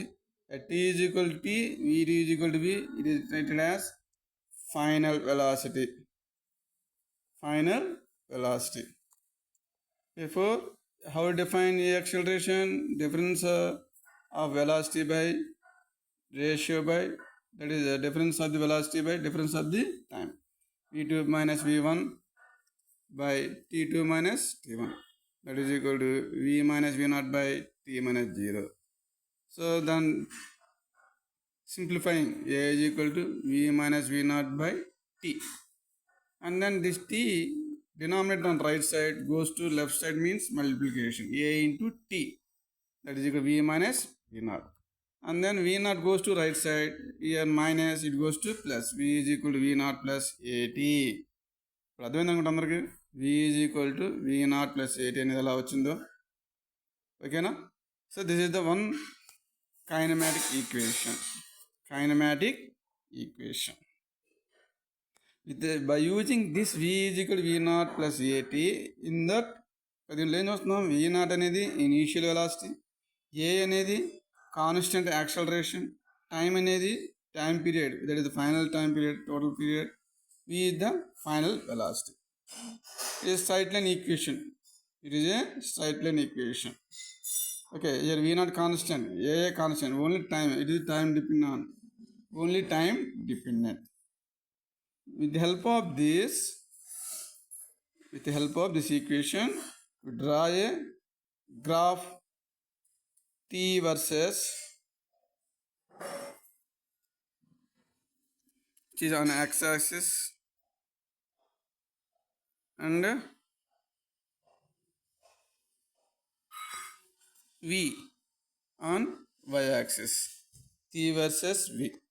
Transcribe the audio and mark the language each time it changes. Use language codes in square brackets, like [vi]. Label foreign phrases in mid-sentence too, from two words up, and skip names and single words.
[en] At t is equal to t, v2 is equal to v, it is treated as final velocity. final velocity. Therefore, how to define a acceleration? Difference of velocity by ratio by, that is the difference of the velocity by difference of the time. v2 minus v1 by t2 minus t1, that is equal to v minus v0 by t minus 0. So then simplifying, a is equal to v minus v0 by t, and then this t denominator on right side goes to left side, means multiplication, a into t, that is equal to v minus v0, and then v0 goes to right side, here minus, it goes to plus, v is equal to v0 plus at. [te] ఇప్పుడు అర్థమైంది అనుకుంటా అందరికి, [en] v is equal to v0 plus at [te] అనేది ఎలా వచ్చిందో, ఓకేనా? [en] So this is the one kinematic equation. By using this v is equal to v0 plus at, in that [te] దీనిలో ఏం చూస్తున్నాం, [en] v0 అనేది initial velocity, a అనేది constant acceleration, టైం అనేది time period, that is the final time period, total period, v is the final velocity. It is straight line equation. Okay, here v0 constant, a constant, only time, it is time dependent, only time dependent. With the help of this equation, we draw a graph t versus, which is on x-axis, and v on y-axis, t versus v.